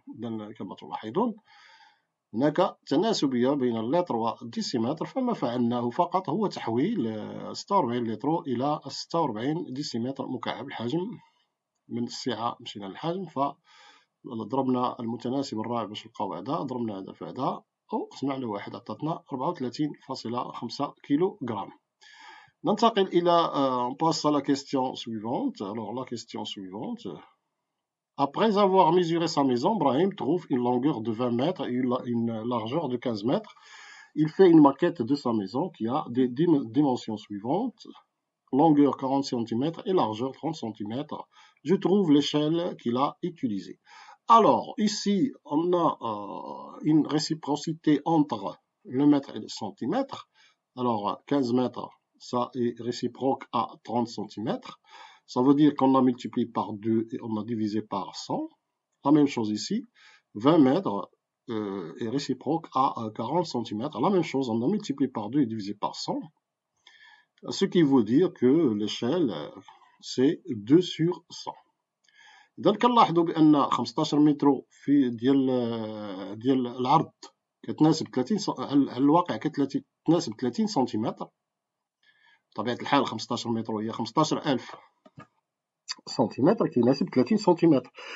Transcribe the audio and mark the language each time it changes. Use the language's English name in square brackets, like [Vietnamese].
[Arabic] إذا كما تلاحظون هناك تناسبية بين اللتر والديسيمتر، فما فعلناه فقط هو تحويل 46 لتر إلى 46 ديسيمتر مكعب الحجم. من السعة مشينا للحجم، فضربنا المتناسب الرابع باش نلقاو هذا، ضربنا هذا في هذا وقسمنا على واحد عطاتنا 34.5 كيلوغرام. ننتقل إلى [French] on passe à la question suivante. Alors la question suivante. Après avoir mesuré sa maison, Brahim trouve une longueur de 20 mètres et une largeur de 15 mètres. Il fait une maquette de sa maison qui a des dimensions suivantes: longueur 40 cm et largeur 30 cm. Je trouve l'échelle qu'il a utilisée. Alors, ici, on a une réciprocité entre le mètre et le centimètre. Alors, 15 mètres, ça est réciproque à 30 cm. Ça veut dire qu'on a multiplié par 2 et on a divisé par 100. La même chose ici, 20 mètres est réciproque à 40 cm. La même chose, on a multiplié par 2 et divisé par 100. Ce qui veut dire que l'échelle, c'est 2 sur 100. [Arabic] إذا كنلاحظوا بأن 15 متر في ديال العرض كتناسب 30 على الواقع كتناسب 30 سنتيمتر. بطبيعة الحال 15 متر هي 15000 سنتيمتر كيناسب 30 سنتيمتر.